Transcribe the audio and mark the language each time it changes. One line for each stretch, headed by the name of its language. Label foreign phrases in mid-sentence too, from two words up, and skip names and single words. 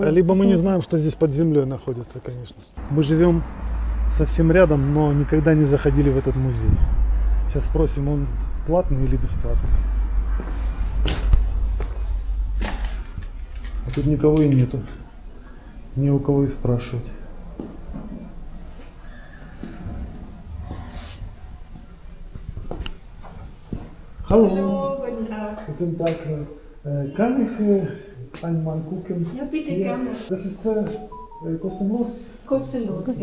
Russian: мы не знаем, что здесь под землей находится, конечно. Мы живем совсем рядом, но никогда не заходили в этот музей. Сейчас спросим, он платный или бесплатный. А тут никого и нету. Не у кого и спрашивать.
German: Hallo. Guten Tag. Guten Tag. Kann ich einmal gucken? Ja, bitte Hier. gerne. Das ist kostenlos. Kostenlos, ja.